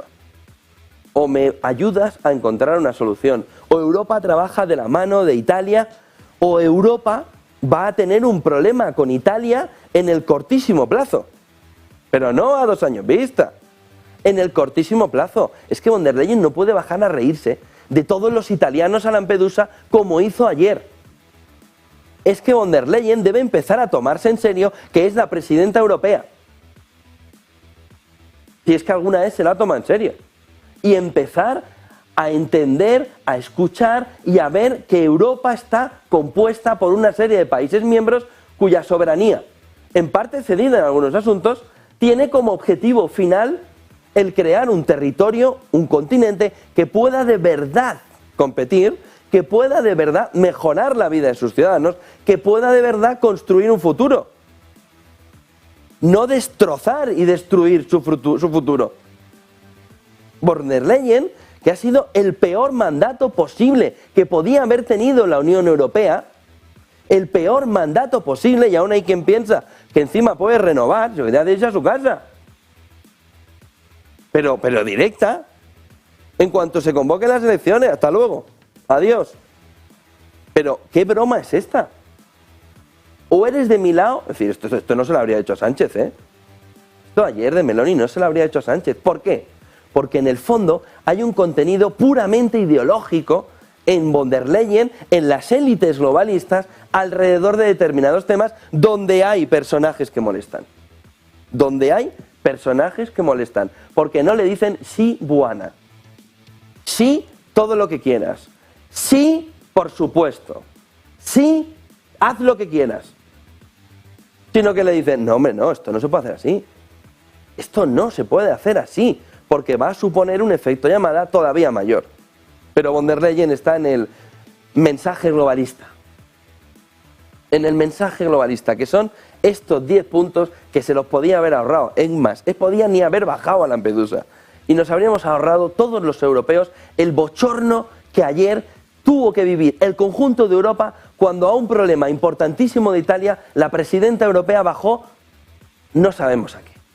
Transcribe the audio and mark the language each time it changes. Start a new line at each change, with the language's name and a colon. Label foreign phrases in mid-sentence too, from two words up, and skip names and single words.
Spanish: O me ayudas a encontrar una solución. O Europa trabaja de la mano de Italia, o Europa va a tener un problema con Italia en el cortísimo plazo. Pero no a 2 años vista. En el cortísimo plazo. Es que von der Leyen no puede bajar a reírse de todos los italianos a Lampedusa como hizo ayer. Es que von der Leyen debe empezar a tomarse en serio que es la presidenta europea. Si es que alguna vez se la toma en serio. Y empezar a entender, a escuchar y a ver que Europa está compuesta por una serie de países miembros cuya soberanía, en parte cedida en algunos asuntos, tiene como objetivo final el crear un territorio, un continente que pueda de verdad competir, que pueda de verdad mejorar la vida de sus ciudadanos, que pueda de verdad construir un futuro. No destrozar y destruir su futuro. Von der Leyen, que ha sido el peor mandato posible que podía haber tenido la Unión Europea, el peor mandato posible, y aún hay quien piensa que encima puede renovar, se quería irse a su casa. Pero directa, en cuanto se convoquen las elecciones, hasta luego, adiós. Pero, ¿qué broma es esta? O eres de mi lado, es decir, esto no se lo habría hecho a Sánchez, ¿eh? Esto ayer de Meloni no se lo habría hecho a Sánchez. ¿Por qué? Porque en el fondo hay un contenido puramente ideológico en von der Leyen, en las élites globalistas, alrededor de determinados temas donde hay personajes que molestan. Donde hay personajes que molestan. Porque no le dicen sí, buena. Sí, todo lo que quieras. Sí, por supuesto. Sí, haz lo que quieras. Sino que le dicen, no hombre, no, esto no se puede hacer así. Esto no se puede hacer así, porque va a suponer un efecto llamada todavía mayor. Pero von der Leyen está en el mensaje globalista. En el mensaje globalista, que son estos 10 puntos que se los podía haber ahorrado. Es más, podía ni haber bajado a Lampedusa. Y nos habríamos ahorrado todos los europeos el bochorno que ayer tuvo que vivir el conjunto de Europa cuando a un problema importantísimo de Italia la presidenta europea bajó, no sabemos a qué.